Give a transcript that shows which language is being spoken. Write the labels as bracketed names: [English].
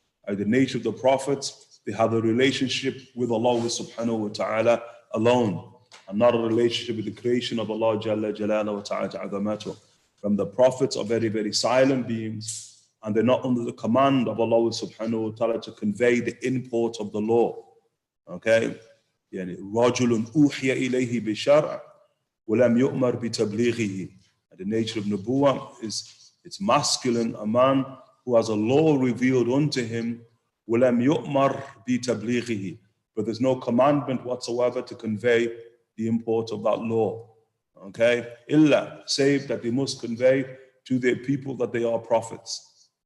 [English] The nature of the prophets, they have a relationship with Allah subhanahu wa ta'ala alone, and not a relationship with the creation of Allah Jalla Jalaluhu wa Ta'ala Azamatuh. From the prophets are very, very silent beings, and they're not under the command of Allah subhanahu wa ta'ala to convey the import of the law. Okay? [Arabic] يعني رجل أوحي إليه بشرع ولم يؤمر بتبليغه. [English] The nature of nubuwwah is it's masculine, a man who has a law revealed unto him, [Arabic] ولم يؤمر بتبليغه, [English] but there's no commandment whatsoever to convey the import of that law. Okay? Illa, save that they must convey to their people that they are prophets.